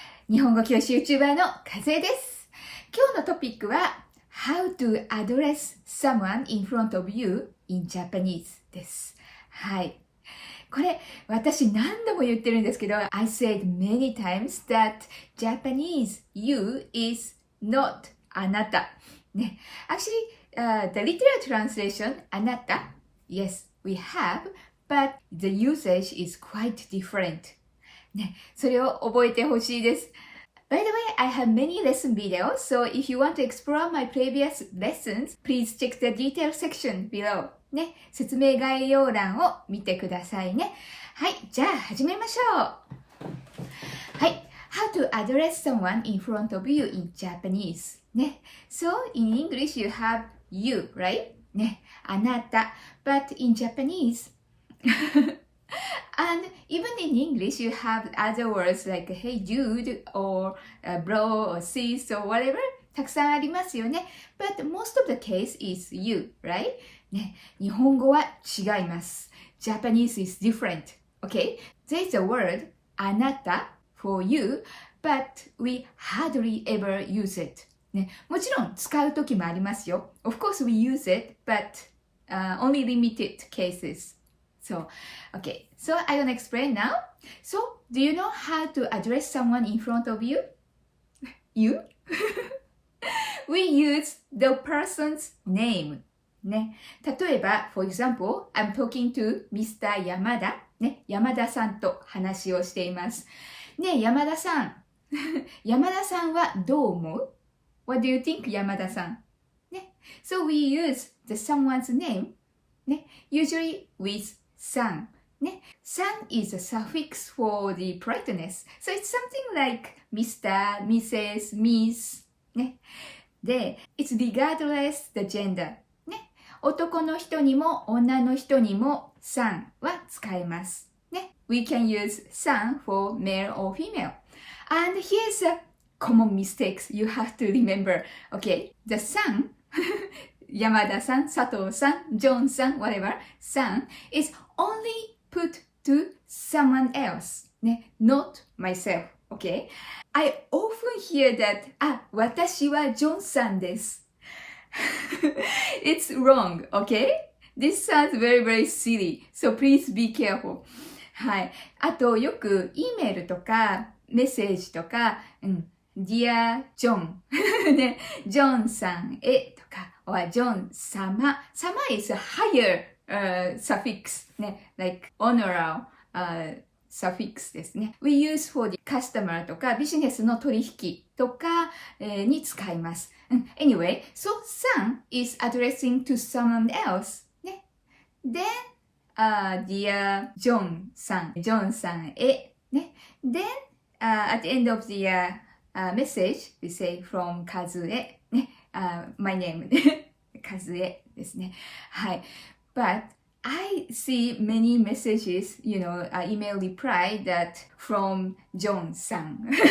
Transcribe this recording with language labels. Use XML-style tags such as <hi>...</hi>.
<ja>日本語教師 YouTuber のかずえです。今日のトピックは</ja> <en>How to address someone in front of you in Japanese です。はい。</en> <ja>これ、私何度も言ってるんですけど、</ja> <en>I said many times that Japanese you is not あなた。ね。Actually, the literal translation あなた yes, we have.But the usage is quite different.</en> <ja>ね、それを覚えてほしいです。</ja> <en>By the way, I have many lesson videos, so if you want to explore my previous lessons, please check the detail section below.</en> <ja>ね、説明概要欄を見てくださいね。はい、じゃあ始めましょう。</ja> <en>はい、How to address someone in front of you in Japanese. ね、So in English you have you, right?</en> <ja>ね、あなた。</ja> <en>But in Japanese,And even in English, you have other words like hey dude or bro or sis or whatever.</en> <ja>たくさんありますよね。</ja> <en>But most of the case is you, right?</en> <ja>ね、日本語は違います。</ja> <en>Japanese is different. Okay? There is a word あなた for you, but we hardly ever use it.</en> <ja>ね、もちろん使うときもありますよ。</ja> <en>Of course we use it, but、only limited cases.So, okay, so I'm gonna explain now. So, do you know how to address someone in front of you? You? We use the person's name. ね。例えば、for example, I'm talking to Mr.</en> <ja>山田。ね。山田さんと話をしています。ね、山田さん。山田さんはどう思う？</ja> <en>What do you think, 山田さん？ね。 So, we use the someone's name. ね。Usually with san. ね。 san is a suffix for the politeness. So it's something like Mr., Mrs., Miss. ね。で、it's regardless the gender. ね。</en> <ja>男の人にも女の人にも san は使えます。ね。</ja> <en>We can use san for male or female. And here's a common mistakes you have to remember. Okay. The san山田さん、佐藤さん、ジョンさん、whatever, さん is only put to someone else, ね、not myself, okay? I often hear that,</en> <ja>私はジョンさんです。</ja> <en>It's wrong, okay? This sounds very, very silly, so please be careful. はい。</en> <ja>あと、よく E メールとかメッセージとか、</ja> <en>Dear John</en> <ja>ね、ジョンさんへとか、or ジョン様。</ja> <en>様 is a higher、suffix ね、like honoral、suffix ですね。 We use for the customer</en> <ja>とか、ビジネスの取引とか、に使います。</ja> <en>Anyway, so son is addressing to someone else. ね。 Then,Dear John さん、ジョンさんへ。ね。Then,at the end of the、message, we say from かずえ。ね。 my name かずえですね。はい。 But I see many messages, email reply that from John さん。</en>